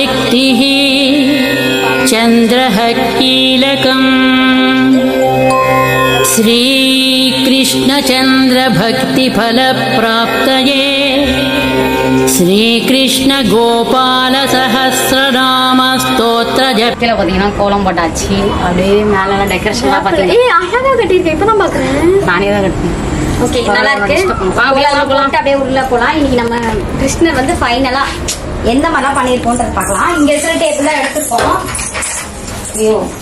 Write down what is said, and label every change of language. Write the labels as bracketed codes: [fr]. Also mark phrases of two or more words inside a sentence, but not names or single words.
[sa] मूर्तिः चन्द्रः कीलकम् श्रीकृष्णचन्द्रभक्तिफलप्राप्तये श्रीकृष्ण गोपाल सहस्रनाम स्तोत्र [ta] கீழே பாத்தீங்கன்னா கோலம் போட்டாச்சு. அப்படியே மேல டெக்கரேஷன்லாம் பாத்தீங்கன்னா அழகா கட்டியிருக்கேன். இப்பதான் பாக்குறேன். நானே தான் கட்டினேன். ஓகே, நல்லா இருக்கு. அப்படியே உள்ள போலாம். இன்னைக்கு நம்ம கிருஷ்ணர் வந்து ஃபைனலா எந்த மாதிரிலாம் பண்ணிருக்கோம்ன்றது பார்க்கலாம். இங்க இருக்கிற டேபிள் தான் எடுத்துப்போம். ஐயோ